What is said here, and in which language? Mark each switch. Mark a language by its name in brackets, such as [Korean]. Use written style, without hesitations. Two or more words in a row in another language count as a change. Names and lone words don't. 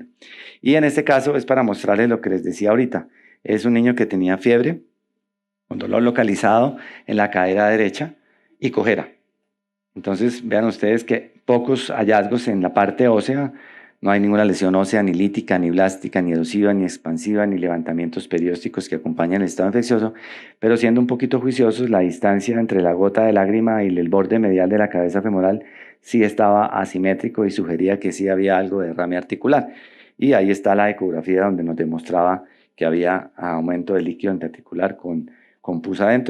[Spanish] Y en este caso es para mostrarles lo que les decía ahorita. Es un niño que tenía fiebre, con dolor localizado en la cadera derecha y cojera. Entonces vean ustedes que pocos hallazgos en la parte ósea, no hay ninguna lesión ósea ni lítica, ni blástica, ni erosiva, ni expansiva, ni levantamientos periósticos que acompañan el estado infeccioso, pero siendo un poquito juiciosos, la distancia entre la gota de lágrima y el borde medial de la cabeza femoral sí estaba asimétrico y sugería que sí había algo de derrame articular. Y ahí está la ecografía donde nos demostraba que había aumento del líquido interarticular con pus adentro.